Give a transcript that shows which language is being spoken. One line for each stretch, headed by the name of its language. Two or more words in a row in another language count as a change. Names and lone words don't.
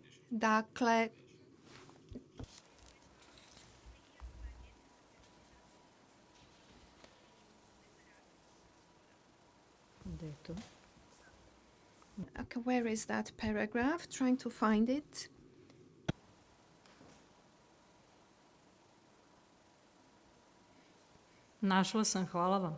Serbian: Dakle, Gde je to?
English: okay, where is that paragraph? Trying to find it.
Serbian: Našla sam, hvala vam.